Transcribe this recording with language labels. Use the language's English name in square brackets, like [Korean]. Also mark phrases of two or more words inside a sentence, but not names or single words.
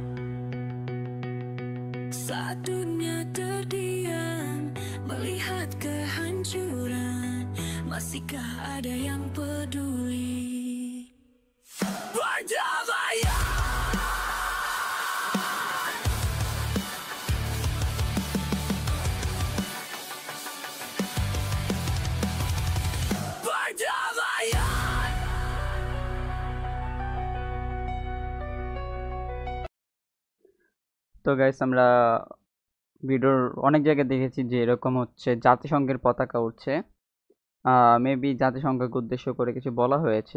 [Indonesian] Saat dunia terdiam melihat kehancuran, masihkah ada yang peduli? Perdamaian. Perdamaian. [Bangla] তো গাইস, আমরা ভিডিওর অনেক জায়গায় দেখেছি যে এরকম হচ্ছে জাতিসংঘের পতাকা উঠছে। মেবি জাতিসংঘকে উদ্দেশ্য করে কিছু বলা হয়েছে।